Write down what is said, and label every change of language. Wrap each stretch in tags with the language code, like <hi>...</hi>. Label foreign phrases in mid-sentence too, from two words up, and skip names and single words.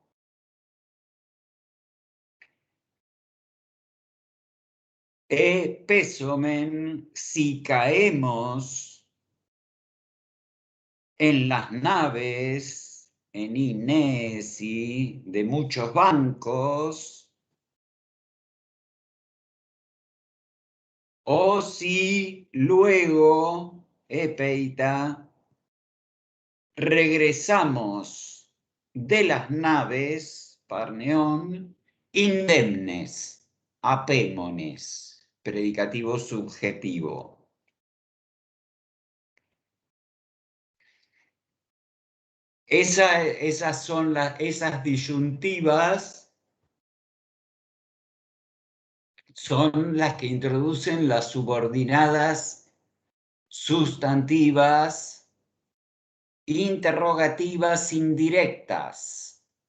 <es>Pesomen, si caemos en las naves,</es> <el>ἐν νήεσσι,</el> <es>de muchos bancos, o si luego, Epeita, regresamos de las naves, Parneón, indemnes, apémones, predicativo subjetivo. Esas son esas disyuntivas son las que introducen las subordinadas sustantivas interrogativas indirectas.</es>